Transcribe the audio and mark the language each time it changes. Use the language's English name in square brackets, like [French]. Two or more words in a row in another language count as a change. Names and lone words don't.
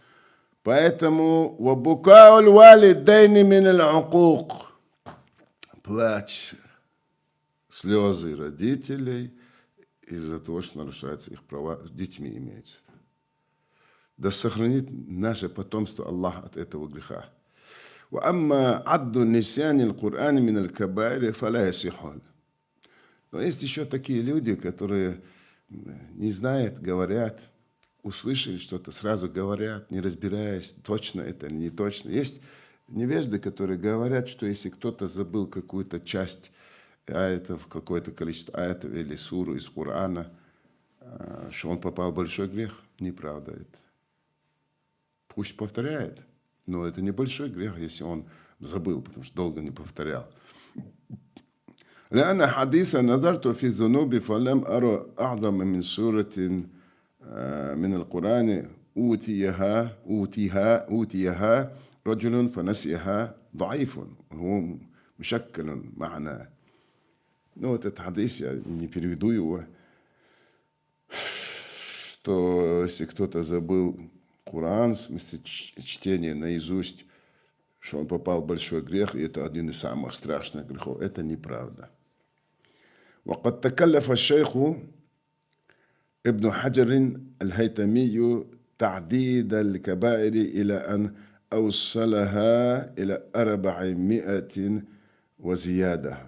[Russian] Поэтому плач, слезы родителей из-за того, что нарушаются их права, детьми имеется. Да сохранит наше потомство Аллах от этого греха. [Arabic] وأما عد النسيان القرآن من الكبائر فلا يصح. [Russian] Но есть еще такие люди, которые не знают, говорят, услышали что-то, сразу говорят, не разбираясь, точно это или не точно. Есть невежды, которые говорят, что если кто-то забыл какую-то часть аятов, какое-то количество аятов или суру из Корана, что он попал в большой грех. Неправда это. Пусть повторяет, но это не большой грех, если он забыл, потому что долго не повторял. [Arabic] لأن حديث نظرت في الذنوب فلم أرى أعظم من سورة من القرآن أوتيها رجل فنسيها ضعيف هو مشكل معناه. [Russian] Ну, этот хадис, я не переведу его, что если кто-то забыл Коран, в смысле чтения наизусть, что он попал в большой грех, и это один из самых страшных грехов. Это неправда. [Arabic] وقد تكلف الشيخ ابن حجر الهيثمي تعديد الكبائر إلى أن أوصلها إلى 400 وزيادة.